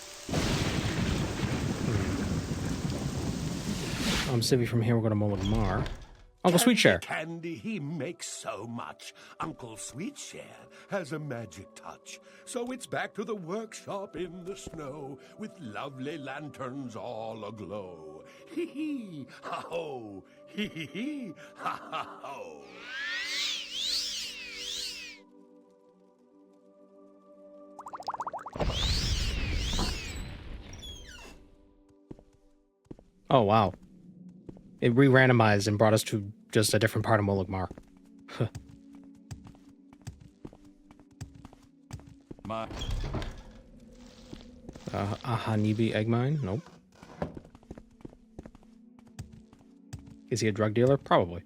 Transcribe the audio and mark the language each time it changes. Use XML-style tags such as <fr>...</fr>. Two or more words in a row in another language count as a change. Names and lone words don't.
<en>Civvy from here, we'll go to Molagmar. Uncle Sweetshare. Candy, he makes so much. Uncle Sweetshare has a magic touch. So it's back to the workshop in the snow with lovely lanterns all aglow. Hee hee, ha ho, hee hee hee, ha ha ho. Oh, wow. It re-randomized and brought us to just a different part of Molagmar. A Hanibi egg mine? Nope. Is he a drug dealer? Probably.</en>